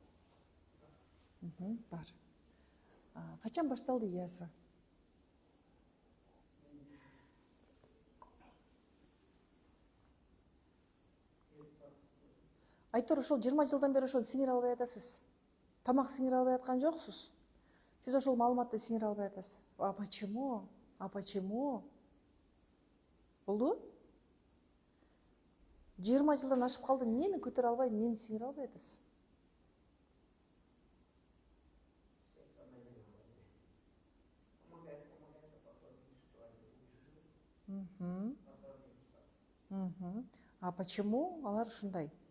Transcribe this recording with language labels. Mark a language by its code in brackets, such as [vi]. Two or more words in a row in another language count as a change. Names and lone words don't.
[ky] Бар. Качан башталды язва? Айтор ошол 20 жылдан бери ошону сиңире албай атасыз. Тамак сиңире албай аткан жоксуз. Сиз ошол маалыматты сиңире албай атасыз. [ru] А почему? А почему? [ky] Болду? 20 жылдан ашып калды, эмнени көтөрө албай, эмнени сиңире албай атасыз? [ru] А почему [ky] алар ушундай?